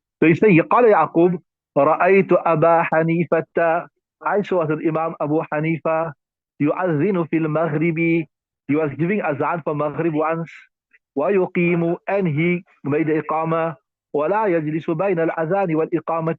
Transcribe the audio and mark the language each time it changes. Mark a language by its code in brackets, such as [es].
[en] So he said, [ar] قال يعقوب رأيت أبا حنيفة. [en] I saw that Imam Abu Hanifa [ar] يؤذن في المغرب. [en] He was giving azan for Maghrib once. [ar] ويقيم, [en] and he made the iqamah. [ar] ولا يجلس بين الأذان والإقامة.